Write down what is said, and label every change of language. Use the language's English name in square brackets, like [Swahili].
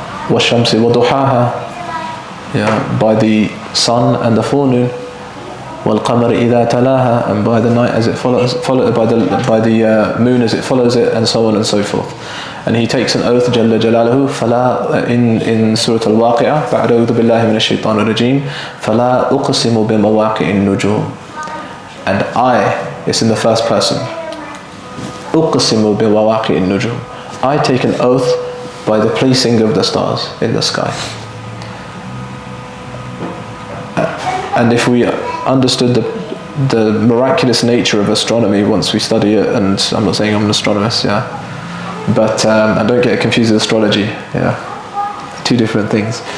[Arabic] وَالشَّمْسِ وَضُحَاهَا, [English] yeah, by the sun and the forenoon. [Arabic] وَالْقَمَرِ إِذَا تَلَاهَا, [English] and by the night as it follows, by the moon as it follows it, and so on and so forth. And He takes an oath, [Arabic] جل جلاله, فلا, [English] in Surah Al-Waqi'ah, [Arabic] بعد أعوذ بالله من الشيطان الرجيم, فلا أقسم بمواقع النجوم. [English] And I, it's in the first person. [Arabic] أقسم بمواقع النجوم. [English] I take an oath by the placing of the stars in the sky. And if we understood the miraculous nature of astronomy once we study it, and I'm not saying I'm an astronomist, yeah, but and don't get confused with astrology, yeah, two different things.